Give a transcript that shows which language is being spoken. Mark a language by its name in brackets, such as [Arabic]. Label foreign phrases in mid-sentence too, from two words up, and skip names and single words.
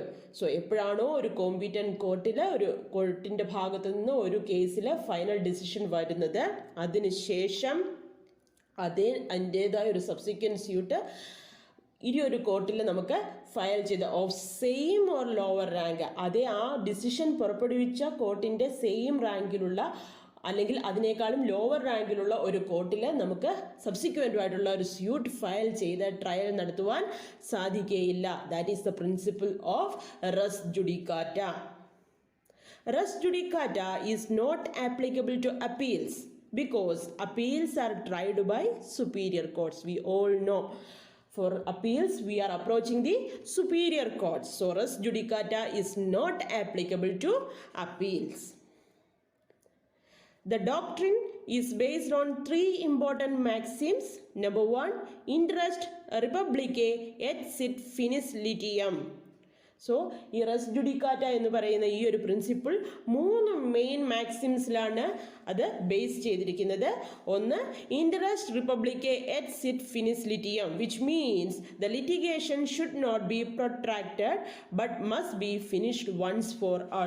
[Malayalam] സോ എപ്പോഴാണോ ഒരു [English] competent court [Malayalam] ഒരു കോർട്ടിൻ്റെ ഭാഗത്തു നിന്ന് ഒരു കേസിൽ [English] final decision [Malayalam] വരുന്നത്, അതിനുശേഷം അതിൻ്റേതായ ഒരു [English] subsequent suit [Malayalam] ഇനി ഒരു കോർട്ടിൽ നമുക്ക് ഫയൽ ചെയ്ത് [English] of same or lower rank, [Malayalam] അതേ ആ ഡിസിഷൻ പുറപ്പെടുവിച്ച കോർട്ടിൻ്റെ [English] same rank [Malayalam] അല്ലെങ്കിൽ അതിനേക്കാളും [English] lower rank [Malayalam] ഒരു കോർട്ടിൽ നമുക്ക് സബ്സിക്വൻ്റ് ആയിട്ടുള്ള ഒരു [English] suit file [Malayalam] ചെയ്ത് ട്രയൽ നടത്തുവാൻ സാധിക്കുകയില്ല. [English] That is the principle of [Latin] res judicata. res judicata [English] is not applicable to appeals because appeals are tried by superior courts. We all know for appeals we are approaching the superior courts. So [Latin] res judicata [English] is not applicable to appeals. The doctrine is based on three important maxims. Number one, [Latin] interest republicae et sit finis litium. [Malayalam] സോ ഈ [Latin] res judicata [Malayalam] എന്ന് പറയുന്ന ഈ ഒരു പ്രിൻസിപ്പിൾ 3 [English] main maxims [Malayalam] അത് ബേസ് ചെയ്തിരിക്കുന്നത്. [English] ഒന്ന്, [Latin] interest republicae et sit finis litium, [English] which means the litigation should not be protracted but must be finished once for all.